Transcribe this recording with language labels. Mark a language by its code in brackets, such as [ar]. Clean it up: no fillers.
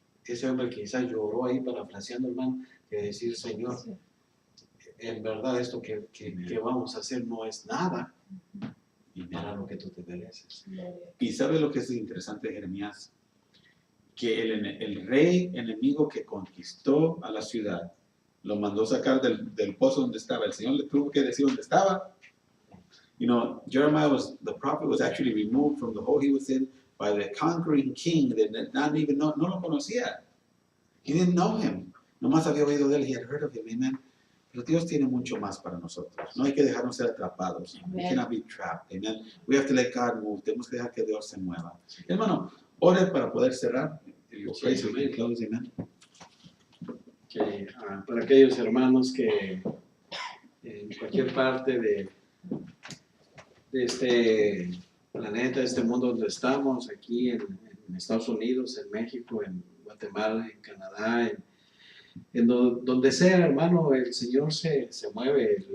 [es] Ese hombre quizás lloró ahí parafraseando, hermano, de decir, Señor, en verdad esto que vamos a hacer no es nada para lo que tú te mereces. Y ¿sabe lo que es interesante de Jeremías? Que el rey enemigo que conquistó a la ciudad lo mandó sacar del pozo donde estaba. El Señor le tuvo que decir dónde estaba. [en] You know, Jeremiah the prophet was actually removed from the hole he was in by the conquering king that [es] no lo conocía. [en] He didn't know him. [es] Nomás había oído de él, [en] he had heard of him, [es] amen. Pero Dios tiene mucho más para nosotros. No hay que dejarnos ser atrapados. [en] We Amen. cannot be trapped, amen. We have to let God move. [es] Tenemos que dejar que Dios se mueva. Hermano, ore para poder cerrar. Your Sí, [en] praise will [es] amén. [en] close, amen. [es] Que, para aquellos hermanos que en cualquier parte de este planeta, de este mundo donde estamos, aquí en Estados Unidos, en México, en Guatemala, en Canadá, donde sea, hermano, el Señor se mueve.